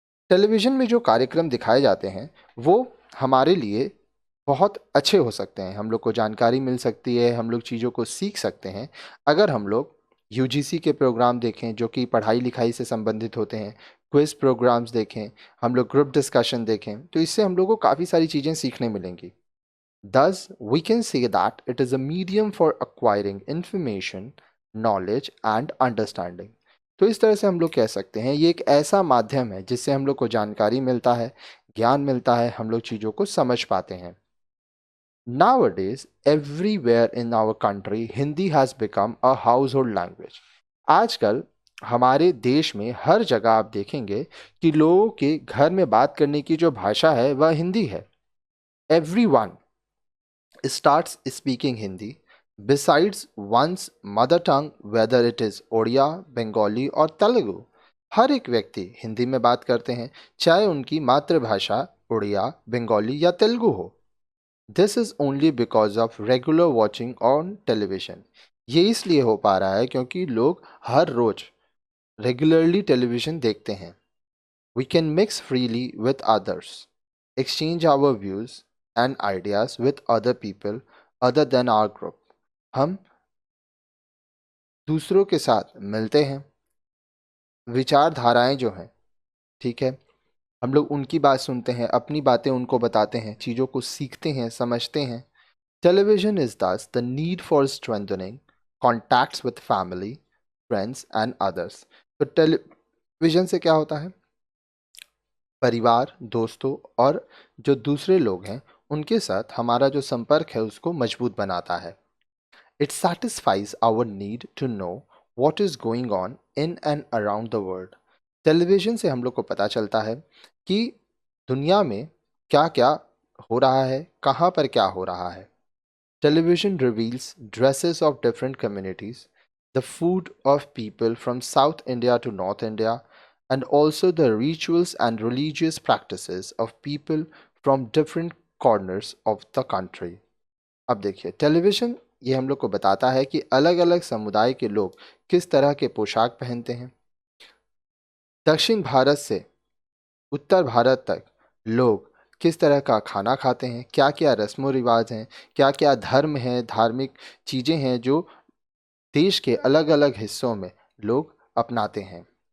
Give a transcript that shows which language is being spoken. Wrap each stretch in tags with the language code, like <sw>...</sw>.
<hi>Television में जो कार्यक्रम दिखाए जाते हैं वो हमारे लिए बहुत अच्छे हो सकते हैं। हम लोग को जानकारी मिल सकती है, हम लोग चीज़ों को सीख सकते हैं अगर हम लोग यूजीसी के प्रोग्राम देखें जो कि पढ़ाई लिखाई से संबंधित होते हैं, क्विज प्रोग्राम्स देखें, हम लोग ग्रुप डिस्कशन देखें, तो इससे हम लोग को काफ़ी सारी चीज़ें सीखने मिलेंगी।</hi> <en>Thus, we can say that it is a medium for acquiring information, knowledge and understanding।</en> <hi>तो इस तरह से हम लोग कह सकते हैं ये एक ऐसा माध्यम है जिससे हम लोग को जानकारी मिलता है, ज्ञान मिलता है, हम लोग चीज़ों को समझ पाते हैं।</hi> <en>Nowadays, everywhere in our country, Hindi has become a household language।</en> <hi>आजकल हमारे देश में हर जगह आप देखेंगे कि लोगों के घर में बात करने की जो भाषा है वह हिंदी है।</hi> <en>Everyone starts speaking Hindi besides one's mother tongue, whether it is Odia, Bengali और तेलुगु।</en> <hi>हर एक व्यक्ति हिंदी में बात करते हैं, चाहे उनकी मातृभाषा उड़िया, बंगाली या तेलुगु हो।</hi> <en>This is only because of regular watching on television.</en> <hi>ये इसलिए हो पा रहा है क्योंकि लोग हर रोज रेगुलरली टेलीविज़न देखते हैं।</hi> <en>We can mix freely with others, exchange our views and ideas with other people other than our group.</en> <hi>हम दूसरों के साथ मिलते हैं, विचारधाराएं जो हैं, ठीक है, हम लोग उनकी बात सुनते हैं, अपनी बातें उनको बताते हैं, चीज़ों को सीखते हैं, समझते हैं।</hi> <en>Television is thus the need for strengthening contacts with family, friends and others.</en> <hi>तो टेलीविजन से क्या होता है? परिवार, दोस्तों और जो दूसरे लोग हैं उनके साथ हमारा जो संपर्क है उसको मजबूत बनाता है.</hi> <en>It satisfies our need to know what is going on in and around the world.</en> <hi>Television से हम लोग को पता चलता है कि दुनिया में क्या क्या हो रहा है, कहाँ पर क्या हो रहा है.</hi> <en>Television reveals dresses of different communities, the food of people from South India to North India, and also the rituals and religious practices of people from different corners of the country.</en> <hi>अब देखिए, television ये हम लोग को बताता है कि अलग अलग समुदाय के लोग किस तरह के पोशाक पहनते हैं. दक्षिण भारत से उत्तर भारत तक लोग किस तरह का खाना खाते हैं, क्या क्या रस्मों रिवाज हैं, क्या क्या धर्म हैं, धार्मिक चीज़ें हैं जो देश के अलग अलग हिस्सों में लोग अपनाते हैं.</hi>